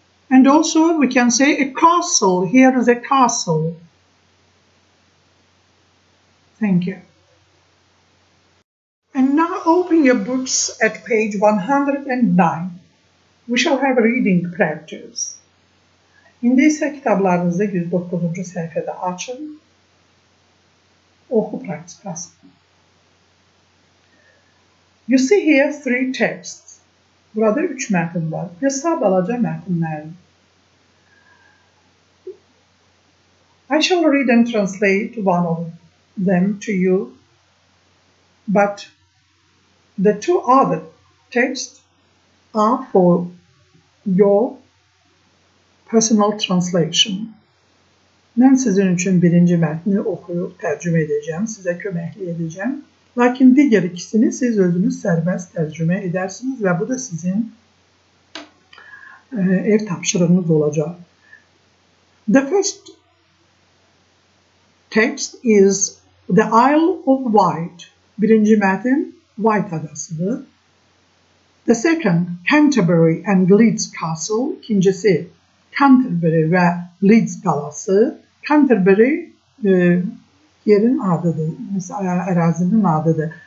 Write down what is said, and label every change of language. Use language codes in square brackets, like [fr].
[en] And also we can say a castle. Here is a castle. Thank you. And now open your books at page 109. We shall have a reading practice. [az] İndi isə kitablarınızı 109-cu səhifədə açın. Oxu praktikası. [en] You see here 3 texts. [az] Burada 3 mətn var. Qısa balaca mətnlər. [en] I shall read and translate one of them to you, but the 2 other texts are for your personal translation. [az] Mən sizin üçün birinci mətni oxuyub tərcümə edəcəm, sizə köməklik edəcəm. Lakin digər ikisini siz özünüz sərbəst tərcümə edərsiniz və bu da sizin ev tapşırığınız olacaq. [en] The first text is The Isle of Wight. [az] Birinci mətn Wight adasıdır. [en] The second, Canterbury and Leeds Castle. [az] İkincisi Canterbury və Leeds qalası. Canterbury yerin adıdır, ərazinin adıdır.